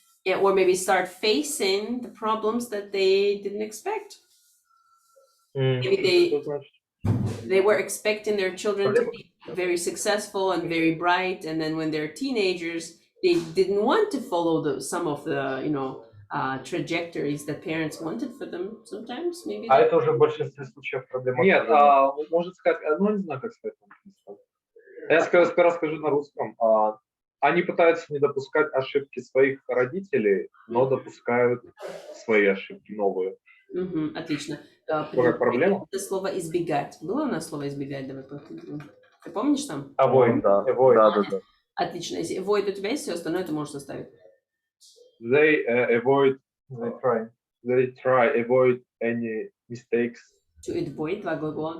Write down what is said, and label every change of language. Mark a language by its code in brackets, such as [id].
[en] Yeah, or maybe start facing the problems that they didn't expect. Maybe they were expecting their children to be very successful and very bright, and then when they're teenagers, they didn't want to follow some of the trajectories that parents wanted for them. Sometimes, maybe. [ru] Это уже в большинстве случаев проблема. Нет, можно сказать, не знаю, как сказать. Я сперва скажу на русском. Они пытаются не допускать ошибки своих родителей, но допускают свои ошибки новые. Отлично. Какая проблема? Это слово избегать. Было у нас слово избегать? Давай посмотрим. Ты помнишь там? Avoid, да. Отлично. Если avoid у тебя есть, все остальное ты можешь составить. [en] They avoid They try avoid any mistakes. [ru] To avoid, два глагола.